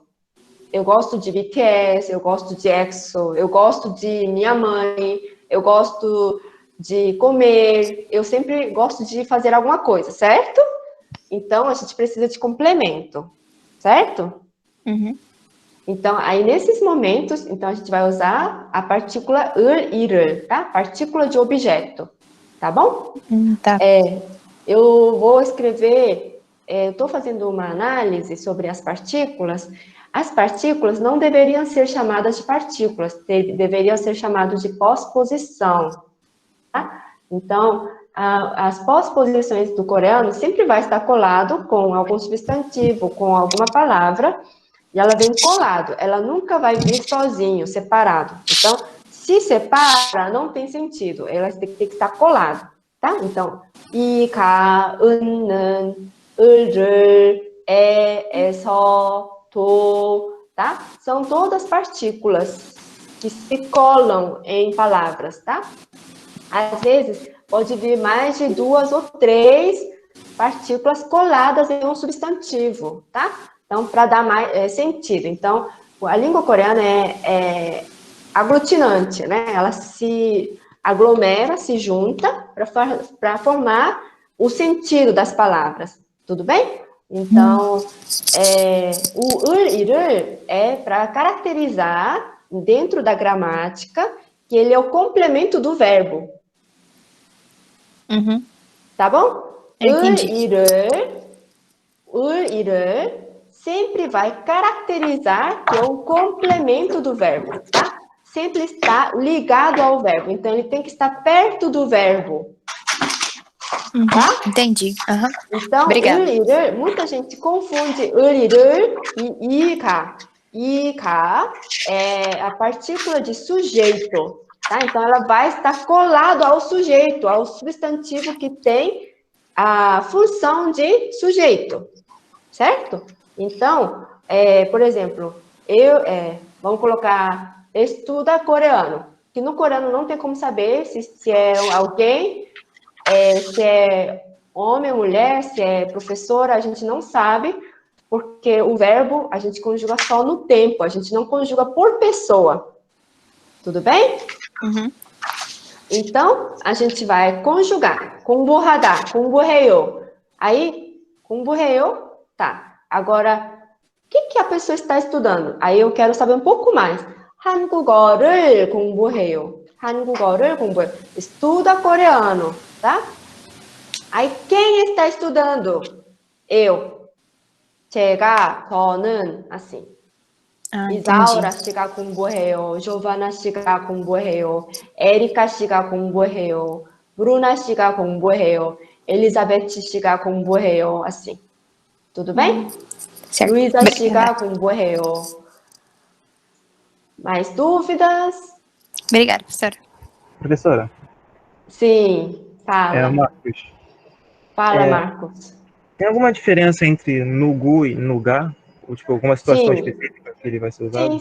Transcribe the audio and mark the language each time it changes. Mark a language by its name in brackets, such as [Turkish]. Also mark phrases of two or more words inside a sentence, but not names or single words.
[Portuguese] Eu gosto de BTS, eu gosto de EXO, eu gosto de minha mãe, eu gosto de comer, eu sempre gosto de fazer alguma coisa, certo? Então, a gente precisa de complemento, certo? Uhum. Então, aí nesses momentos, então a gente vai usar a partícula [Korean] 을, 이를, [Portuguese] tá? Partícula de objeto, tá bom? Tá. Eu vou escrever, eu estou fazendo uma análise sobre as partículas. As partículas não deveriam ser chamadas de partículas, deveriam ser chamadas de pós-posição, tá? Então, as pós-posições do coreano sempre vai estar colado com algum substantivo, com alguma palavra, e ela vem colado, ela nunca vai vir sozinho, separado. Então, se separa, não tem sentido, ela tem que estar colado, tá? Então, [Korean] 이, 가, 은, 을, 에서, 도, [Portuguese] tá? São todas partículas que se colam em palavras, tá? Às vezes, pode vir mais de 2 ou 3 partículas coladas em um substantivo, tá? Então, para dar mais sentido. Então, a língua coreana é aglutinante, né? Ela se aglomera, se junta para formar o sentido das palavras. Tudo bem? Então, o [Korean] 을, 이를 [Portuguese] é para caracterizar, dentro da gramática, que ele é o complemento do verbo. Tá bom? [Korean] 을, 이를 [Portuguese] sempre vai caracterizar que é o complemento do verbo, tá? Sempre está ligado ao verbo. Então, ele tem que estar perto do verbo. Tá? Entendi. Então, Obrigada. [Korean] 을, 이를, [Portuguese] muita gente confunde [Korean] 을, 이를 [Portuguese] e 이가. 이가 é a partícula de sujeito, tá? Então, ela vai estar colado ao sujeito, ao substantivo que tem a função de sujeito, certo? Então, por exemplo, vamos colocar estuda coreano, que no coreano não tem como saber se é alguém, se é homem ou mulher, se é professora, a gente não sabe, porque o verbo a gente conjuga só no tempo, a gente não conjuga por pessoa. Tudo bem? Então, a gente vai conjugar. [Korean] 공부하다, 공부해요. [Portuguese] Aí, 공부해요, tá. Agora, o que a pessoa está estudando? Aí eu quero saber um pouco mais. [Korean] 한국어를 공부해요. 한국어를 공부해요. [Portuguese] Estuda coreano, tá? Aí, quem está estudando? Eu. [Korean] 제가, 저는, assim. 이사오라 씨가 공부해요. 조바나 씨가 공부해요. 에리카 씨가 공부해요. 브루나 씨가 공부해요. 엘리자베트 씨가 공부해요. [Portuguese] Assim. Tudo bem? Certo. [Korean] 루이자 씨가 공부해요. [Portuguese] Mais dúvidas? Obrigada, professora. Professora? Sim, fala. Marcos. Fala, Marcos. Tem alguma diferença entre nugu e nugá? Ou, tipo, alguma situação específica que ele vai ser usado?